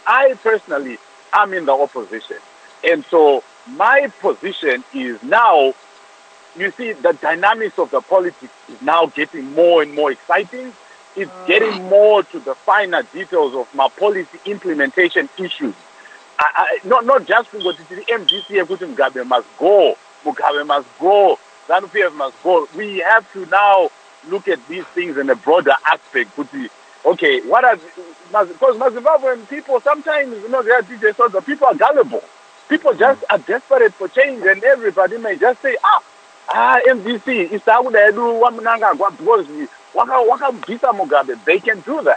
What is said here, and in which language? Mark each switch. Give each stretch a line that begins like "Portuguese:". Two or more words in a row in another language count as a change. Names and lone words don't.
English: I personally am in the opposition. And so my position is now, you see, the dynamics of the politics is now getting more and more exciting. It's getting more to the finer details of my policy implementation issues. Not just because the MDC Mugabe must go, Mugabe must go, ZANU-PF must go. We have to now look at these things in a broader aspect. Okay, what are, because Zimbabwean people sometimes, they are DJ Sodza, people are gullible. People just are desperate for change, and everybody may just say, MDC, it's how they do Mnangagwa, because Mugabe, they can do that.